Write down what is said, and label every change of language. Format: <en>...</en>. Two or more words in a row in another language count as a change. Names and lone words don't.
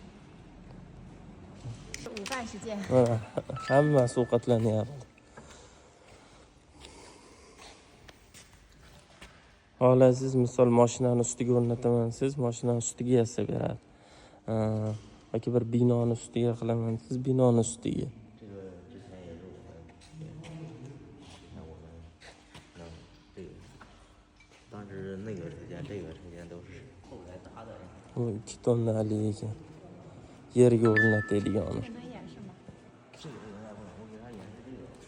<zh>午饭时间。</zh> <uz>Hammasi ovqatlanyapti. Xohlasangiz, misol mashinani ustiga o'rnataman, siz mashinani ustiga yasab beradi. Yoki bir binoni ustiga qilaman, siz binoni ustiga.</uz> <zh>这个之前也是我们看我们能这个，当时那个车间这个车间都是后来搭的。</zh> <uz>Bu 2 tonnali ekan. Yerga o'rnatilgani.</uz> <zh>能演示吗？这个应该不能，我给他演示这个。</zh>